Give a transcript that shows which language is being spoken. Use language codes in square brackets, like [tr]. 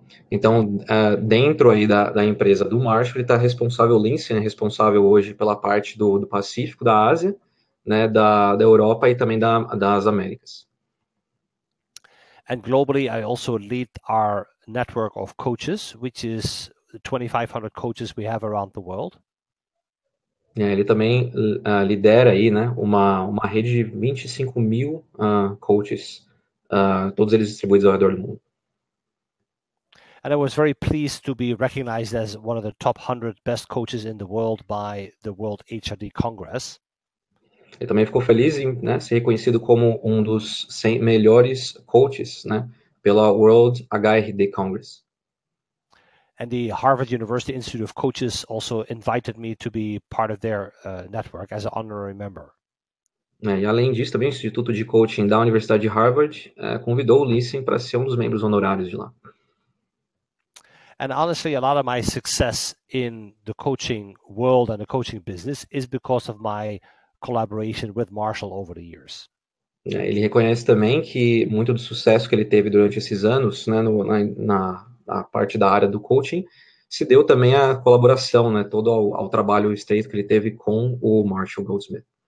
[pt] Então, dentro aí da empresa do Marshall, ele está responsável, o Lince, né, responsável hoje pela parte do Pacífico, da Ásia, né, da Europa e também das Américas. [en] And globally, I also lead our network of coaches, which is the 2,500 coaches we have around the world. [pt] Ele também lidera aí, né, uma rede de 25.000 coaches, todos eles distribuídos ao redor do mundo. [en] And I was very pleased to be recognized as one of the top 100 best coaches in the world by the World HRD Congress. [pt] Ele também ficou feliz em, né, ser reconhecido como um dos 100 melhores coaches, né, pela World HRD Congress. [en] And the Harvard University Institute of Coaches also invited me to be part of their network as an honorary member. [pt] E além disso, também o Instituto de Coaching da Universidade de Harvard convidou o Listen para ser um dos membros honorários de lá. [en] And honestly, a lot of my success in the coaching world and the coaching business is because of my collaboration with Marshall over the years. [pt] Ele reconhece também que muito do sucesso que ele teve durante esses anos, né, na parte da área do coaching, se deu também à colaboração, né, todo ao trabalho estreito que ele teve com o Marshall Goldsmith.